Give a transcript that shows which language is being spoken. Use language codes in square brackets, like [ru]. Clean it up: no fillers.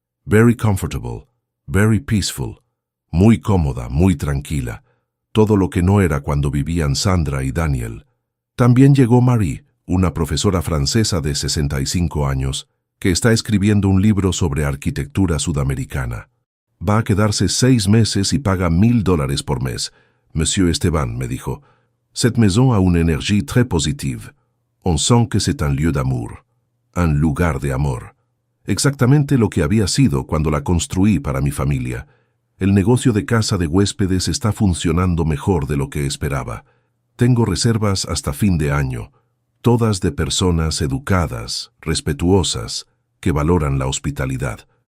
[en] Very comfortable, very peaceful. [es] Muy cómoda, muy tranquila. Todo lo que no era cuando vivían Sandra y Daniel. También llegó Marie, una profesora francesa de 65 años, que está escribiendo un libro sobre arquitectura sudamericana. Va a quedarse 6 meses y paga $1,000 por mes. [fr] Monsieur Esteban, [es] me dijo, [fr] cette maison a une énergie très positive. On sent que c'est un lieu d'amour. [es] Un lugar de amor. Exactamente lo que había sido cuando la construí para mi familia. El negocio de casa de huéspedes está funcionando mejor de lo que esperaba. Tengo reservas hasta fin de año, todas de personas educadas, respetuosas, que valoran la hospitalidad.